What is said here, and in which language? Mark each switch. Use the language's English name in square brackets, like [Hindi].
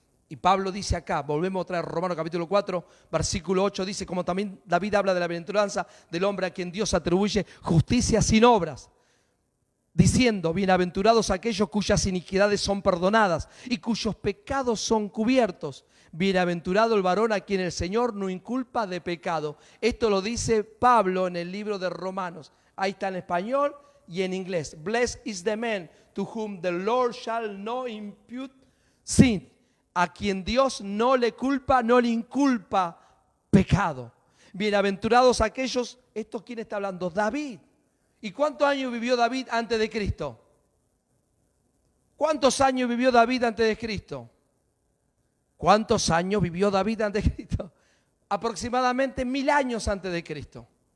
[Spanish] Y Pablo dice acá, volvemos otra vez a Romanos capítulo 4, versículo 8, dice, como también David habla de la bienaventuranza del hombre a quien Dios atribuye justicia sin obras, diciendo, bienaventurados aquellos cuyas iniquidades son perdonadas y cuyos pecados son cubiertos. Bienaventurado el varón a quien el Señor no inculpa de pecado. Esto lo dice Pablo en el libro de Romanos. Ahí está en español y en inglés. [English] Blessed is the man to whom the Lord shall not impute sin. [Spanish] A quien Dios no le inculpa pecado. Bienaventurados aquellos, ¿esto quién está hablando? David. ¿Y cuántos años vivió David antes de Cristo? ¿Cuántos años vivió David antes de Cristo? ¿Cuántos años vivió David antes de Cristo? Aproximadamente 1000 años antes de Cristo.